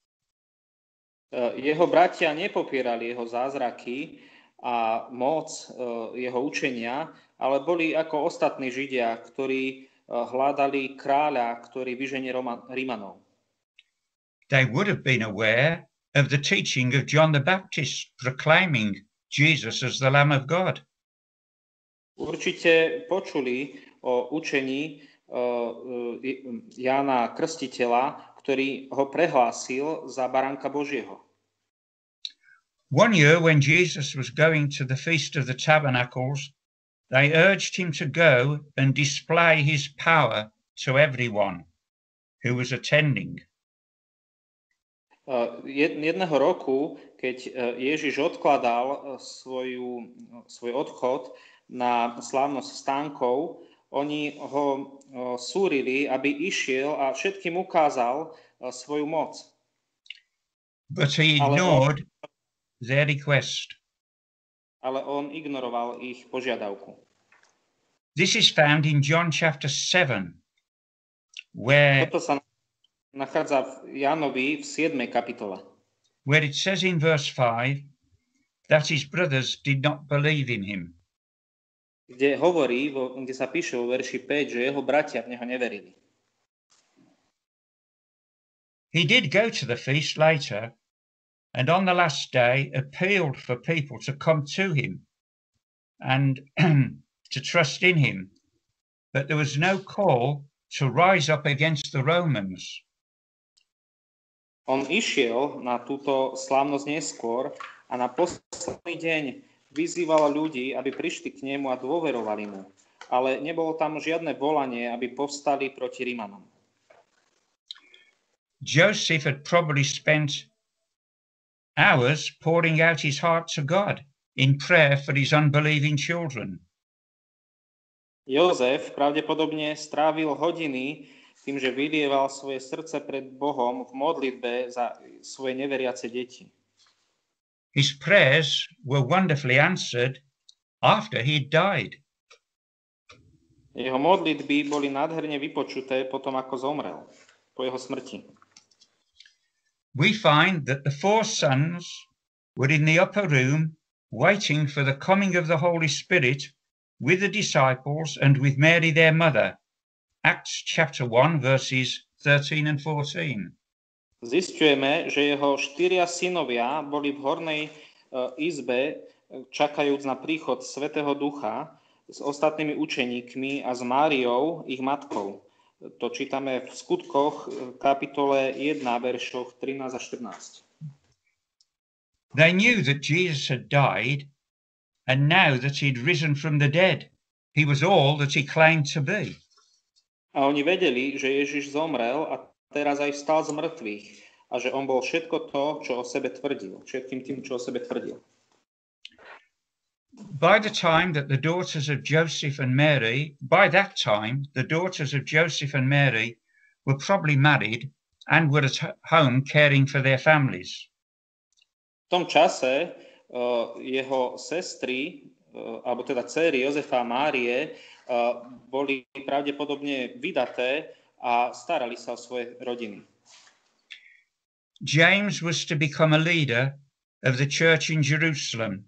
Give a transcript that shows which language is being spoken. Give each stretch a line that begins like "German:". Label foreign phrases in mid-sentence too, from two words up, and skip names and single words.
Slovak: Jeho bratia nepopierali jeho zázraky a moc jeho učenia, ale boli ako ostatní Židia, ktorí hľadali kráľa, ktorý vyženie Rímanov.
English: They would have been aware of the teaching of John the Baptist proclaiming Jesus as the Lamb of God.
Slovak: Určite počuli o učení Jána Krstiteľa, ktorý ho prehlásil za baránka Božieho.
English: One year when Jesus was going to the Feast of the Tabernacles, they urged him to go and display his power to everyone who was attending.
Slovak: Jedného roku, keď Ježiš odkladal svoj odchod na slávnosť stánkov, oni ho súrili, aby išiel a všetkým ukázal svoju moc.
English: But he ignored their request.
Slovak: Ale on ignoroval ich požiadavku.
English: This is found in John chapter 7, where
Slovak: Toto sa nachádza v Jánovi v 7. kapitole,
English: where it says in verse 5 that his brothers did not believe in him.
Slovak: kde kde sa píše vo verši 5, že jeho bratia v neho neverili.
English: He did go to the feast later, and on the last day appealed for people to come to him and to trust in him, but there was no call to rise up against the Romans.
Slovak: On išiel na túto slávnosť neskôr a na posledný deň vyzýval ľudí, aby prišli k nemu a dôverovali mu. Ale nebolo tam žiadne volanie, aby povstali proti Rímanom.
English: Joseph had probably spent hours pouring out his heart to God in prayer for his unbelieving children.
Slovak: Jozef pravdepodobne strávil hodiny tým, že vylieval svoje srdce pred Bohom v modlitbe za svoje neveriace deti.
English: His prayers were wonderfully answered after he died.
Slovak: Jeho modlitby boli nádherne vypočuté potom, ako zomrel, po jeho smrti.
English: We find that the 4 sons were in the upper room waiting for the coming of the Holy Spirit with the disciples and with Mary their mother. Acts chapter 1 verses 13 and 14.
Slovak: Zisťujeme, že jeho 4 synovia boli v hornej izbe, čakajúc na príchod Svätého Ducha s ostatnými učeníkmi a s Máriou, ich matkou. To čítame v Skutkoch, kapitole 1, veršoch 13 a 14.
English: They knew that Jesus had died, and now that he'd risen from the dead, he was all that he claimed to be.
Slovak: A oni vedeli, že Ježiš zomrel a teraz aj vstal z mŕtvych a že on bol všetko to, čo o sebe tvrdil, všetkým tým, čo o sebe tvrdil.
English: By that time, the daughters of Joseph and Mary were probably married and were at home caring for their families.
Slovak: V tom čase jeho sestry, alebo teda dcéry Jozefa a Márie, boli pravdepodobne vydaté a starali sa o svoje rodiny.
English: James was to become a leader of the church in Jerusalem.